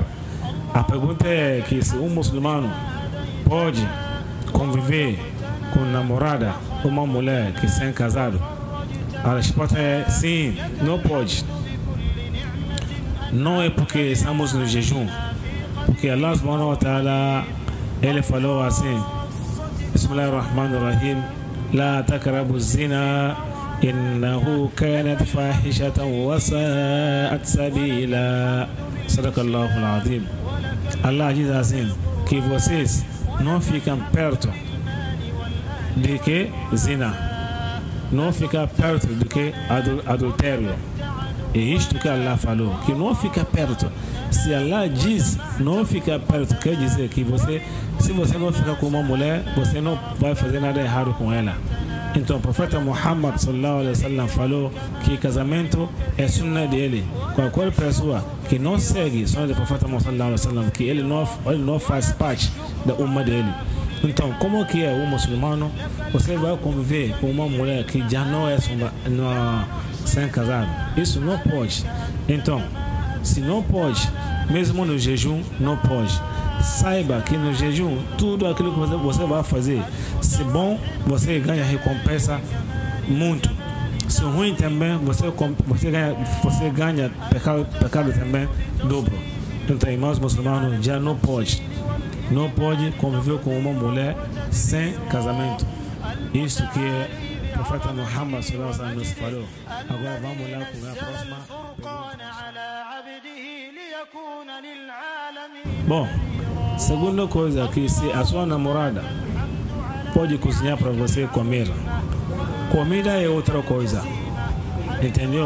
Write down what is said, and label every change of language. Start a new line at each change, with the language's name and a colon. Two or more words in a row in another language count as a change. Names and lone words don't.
Portuguese: A pergunta é que se um muçulmano pode conviver com namorada, uma mulher que sem casado. A resposta é sim, não pode. Não é porque estamos no jejum, porque Allah
Arabic: سبحانه وتعالى,
Portuguese: ele falou assim:
Arabic: Bismillahirrahmanirrahim, لا تقربوا الزنا إنه كانت فاحشة وساءت سبيلا. صدق الله العظيم.
Portuguese: Allah diz assim que vocês não ficam perto de que zina, não fica perto de que adultério. É isto que Allah falou, que não fica perto. Se Allah diz não fica perto, quer dizer que se você não ficar com uma mulher, você não vai fazer nada errado com ela. Então o profeta Muhammad
Arabic: صلى الله عليه وسلم
Portuguese: falou que casamento é sunna dele. Qualquer pessoa que não segue sunna do profeta Muhammad
Arabic: صلى الله عليه وسلم,
Portuguese: que ele não faz parte da umma dele. Então, como que é um muçulmano, você vai conviver com uma mulher que já não é sem casado? Isso não pode. Então, se não pode, mesmo no jejum, não pode. Saiba que no jejum, tudo aquilo que você vai fazer, se bom, você ganha recompensa muito. Se ruim também, você ganha pecado também dobro. Então, irmãos muçulmanos, já não pode conviver com uma mulher sem casamento. Isso que o profeta Muhammad
Arabic: صلى الله عليه وسلم
Portuguese: nos falou. Agora vamos lá com a próxima pergunta. Bom, segunda coisa, que se a sua namorada pode cozinhar para você comer, comida é outra coisa, entendeu?